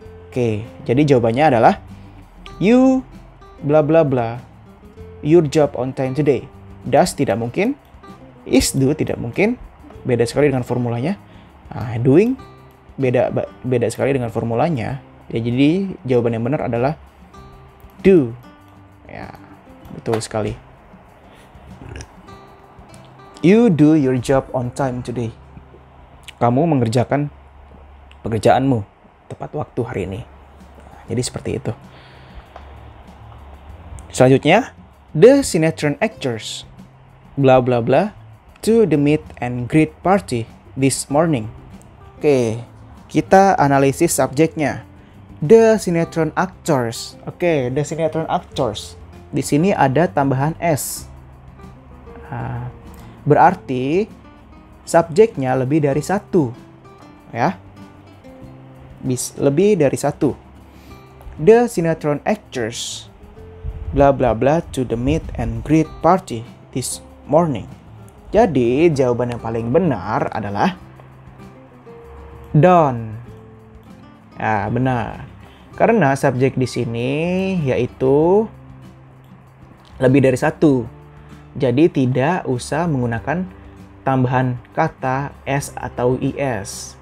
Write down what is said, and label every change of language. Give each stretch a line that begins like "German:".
Indonesian: Oke, jadi jawabannya adalah
English: you bla bla bla your job on time today.
Indonesian: Does tidak mungkin, is do tidak mungkin, beda sekali dengan formulanya. Doing beda sekali dengan formulanya. Ya, jadi jawaban yang benar adalah do. Ya, betul sekali.
English: You do your job on time today.
Indonesian: Kamu mengerjakan pekerjaanmu tepat waktu hari ini. Jadi seperti itu.
English: Selanjutnya, the sinetron actors bla bla bla to the meet and greet party this morning.
Indonesian: Oke, kita analisis subjeknya. The sinetron actors. Oke, the sinetron actors. Di sini ada tambahan s. Berarti subjeknya lebih dari satu, ya. Lebih dari satu.
English: The sinetron actors bla bla bla to the meet and greet party this morning.
Indonesian: Jadi jawaban yang paling benar adalah don't. Ya, benar. Karena subjek di sini yaitu lebih dari satu. Jadi tidak usah menggunakan tambahan kata s atau is.